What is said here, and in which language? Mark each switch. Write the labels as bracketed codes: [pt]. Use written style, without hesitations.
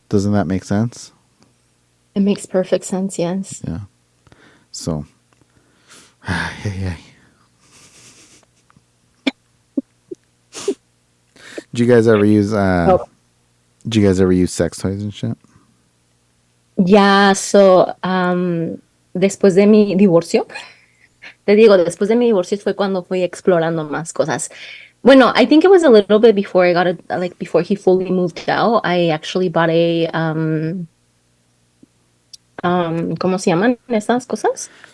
[en] Doesn't that make sense? It makes perfect sense, yes. Yeah. So, yeah. Did you guys ever use Did you guys ever use sex toys and shit? [es] Yeah, so después de mi divorcio, te digo, después de mi divorcio fue cuando fui explorando más cosas. [en] Bueno, I think it was a little bit before I got it, like before he fully moved out. I actually bought a [es] ¿cómo se llaman estas cosas?